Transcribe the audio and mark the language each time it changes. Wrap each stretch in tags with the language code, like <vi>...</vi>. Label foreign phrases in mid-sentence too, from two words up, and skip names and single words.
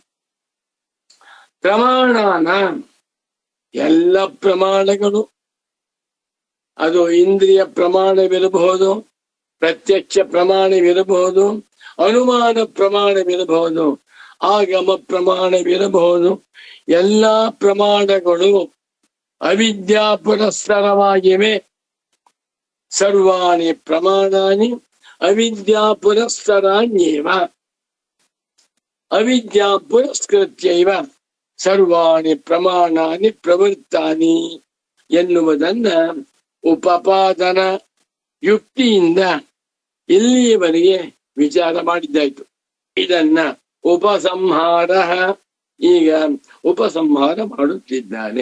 <kn>ಪ್ರಮಾಣಾನ ಎಲ್ಲ ಪ್ರಮಾಣಗಳು, ಅದು ಇಂದ್ರಿಯ ಪ್ರಮಾಣವಿರಬಹುದು, ಪ್ರತ್ಯಕ್ಷ ಪ್ರಮಾಣವಿರಬಹುದು, ಅನುಮಾನ ಪ್ರಮಾಣವಿರಬಹುದು, ಆಗಮ ಪ್ರಮಾಣವಿರಬಹುದು. ಎಲ್ಲಾ ಪ್ರಮಾಣಗಳು ಅವಿದ್ಯಾ ಪುರಸ್ಸರವಾಗಿವೆ.</kn> <sa>ಸರ್ವಾಣಿ ಪ್ರಮಾಣಾನಿ ಅವಿದ್ಯಾ ಪುರಸ್ಸರಾಣ್ಯೇವ ಅವಿದ್ಯಾ ಪುರಸ್ಕೃತ್ಯೈವ ಸರ್ವಾಣಿ ಪ್ರಮಾಣಾನಿ ಪ್ರವೃತ್ತಾನಿ</sa> <kn>ಎನ್ನುವುದನ್ನ ಉಪಪಾದನ ಯುಕ್ತಿಯಿಂದ ಇಲ್ಲಿಯವರೆಗೆ ವಿಚಾರ ಮಾಡಿದ್ದಾಯ್ತು. ಇದನ್ನ ಉಪಸಂಹಾರ, ಈಗ ಉಪಸಂಹಾರ ಮಾಡುತ್ತಿದ್ದಾನೆ.</kn>